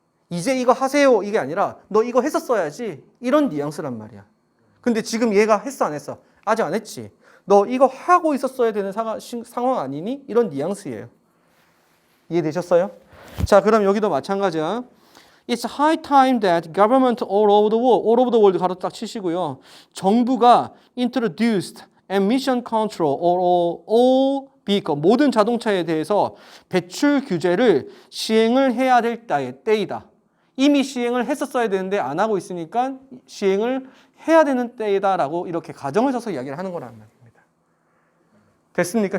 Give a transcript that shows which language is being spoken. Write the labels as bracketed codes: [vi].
[ko] 이제 이거 하세요 이게 아니라 너 이거 했었어야지 이런 뉘앙스란 말이야. 근데 지금 얘가 했어 안 했어? 아직 안 했지. 너 이거 하고 있었어야 되는 상황 아니니? 이런 뉘앙스예요. 이해되셨어요? 자, 그럼 여기도 마찬가지야. [en] It's high time that government all over the world [ko] 가로 딱 치시고요. 정부가 [en] introduced emission control all vehicle [ko] 모든 자동차에 대해서 배출 규제를 시행을 해야 될 때이다. 이미 시행을 했었어야 되는데 안 하고 있으니까 시행을 해야 되는 때이다라고 이렇게 가정을 써서 이야기를 하는 거란 말입니다. 됐습니까?